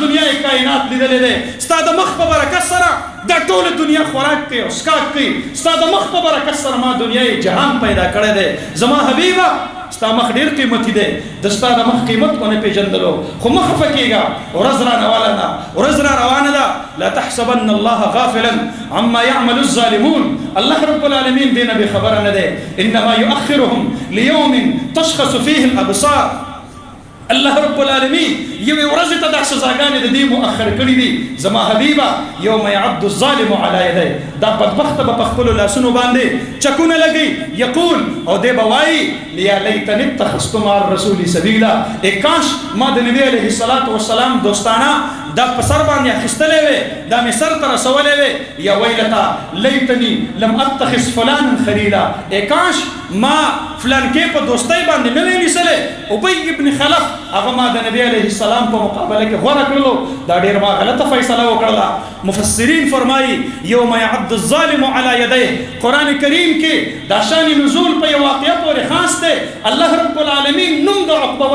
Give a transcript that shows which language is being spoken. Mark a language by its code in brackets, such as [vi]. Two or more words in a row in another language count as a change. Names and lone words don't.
[ps] دنیا کائنات لیدلی دی ستا د مخ په برکت سره دا ټول دنیا خوراک کوي او څښاک کوي ستا د مخ په برکت سره ما دنیا جهان پیدا کړی دی زما حبیبه ستا مخ ډېر قیمتي دی د ستا د مخ قیمت ونه پېژندلو خو مه خفه کېږه ورځ را نواله ده ورځ را روانه ده [ar] لا تحسبن الله غافلا عما يعمل الظالمون الله رب العالمین [ps] دې نه بېخبره نه دی [ar] انما يؤخرهم ليوم تشخص فيه الابصار الله رب العالمین [ps] یوې ورځې ته دا سزاګانې د دې مؤخر کړي دي زما حبیبه [ar] یوم یعض الظالم علی یدیه [ps] دا بدبخته به په خپلو لاسونو باندې چکونه لګوي یقول او دی به وایي [ar] یا لیتنی اتخذت مع الرسول سبیلا [ps] کاش ما د نبی [ar] علیه الصلاة والسلام [ps] دوستانه دا په سر باندې اخیستلی وې دا مې سر ته رسولی وې [ar] یا ویلتا لیتنی لم اتخذ فلانا خلیلا [ps] کاش ما فلانکې په دوستۍ باندې نه وی نیسلی ابی ابن خلف هغه ما د نبی [ar] علیه السلام [ps] په مقابله کې غوره کړلو دا ډېر ما غلطه فیصله وکړله مفسرین فرمایي [ar] یوم یعض الظالم علی یدیه [ps] قرآن کریم کې دا شان نزول په یو واقعه پورې خاص دی [ar] الله رب العالمین [ps] نوم د عقبه